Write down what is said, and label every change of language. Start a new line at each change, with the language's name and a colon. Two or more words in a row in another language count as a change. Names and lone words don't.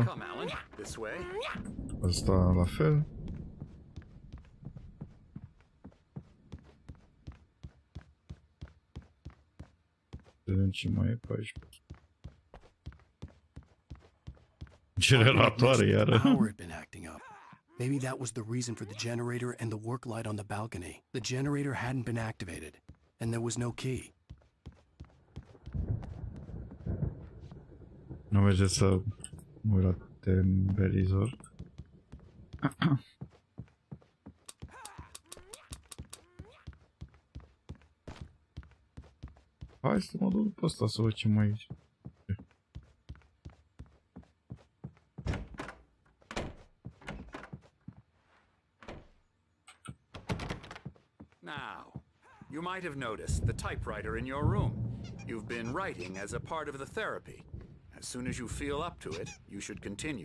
English: Come, Alan, this way.
Romanian: Asta la fel. Vedem ce mai e pe aici. Generatoare iară.
English: Power had been acting up. Maybe that was the reason for the generator and the work light on the balcony. The generator hadn't been activated, and there was no key.
Romanian: Nu merge să mă uit la temperizor. Hai să mă duc după ăsta să văd ce mai e aici.
English: Now, you might have noticed the typewriter in your room. You've been writing as a part of the therapy. As soon as you feel up to it, you should continue.